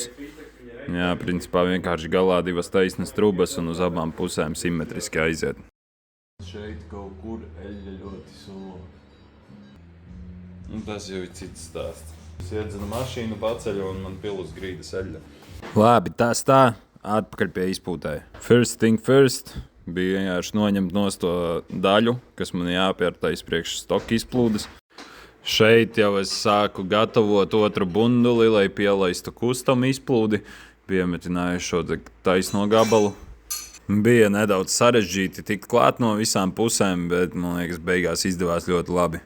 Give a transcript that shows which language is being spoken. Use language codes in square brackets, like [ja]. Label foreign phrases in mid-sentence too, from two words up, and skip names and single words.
[lv] Jā, principā vienkārši galā 2 taisnas trubas un uz abām pusēm simetriski aiziet. Šeit kaut kur eļļa ļoti sula. Tas jau ir cits stāsts. Es iedzinu mašīnu, paceļu un man pil uz grīdas eļļa. Labi, tas tā. Atpakaļ pie izpūtēja. [en] First thing first [lv] bija vienkārši noņemt nost to daļu, kas man jāpiertais priekš stoka izplūdes. Šeit jau es sāku gatavot otru bunduli, lai pielaistu custom izplūdi. Piemetināju šo taisno gabalu. Bija nedaudz sarežģīti tikt klāt no visām pusēm, bet, man liekas, beigās izdevās ļoti labi.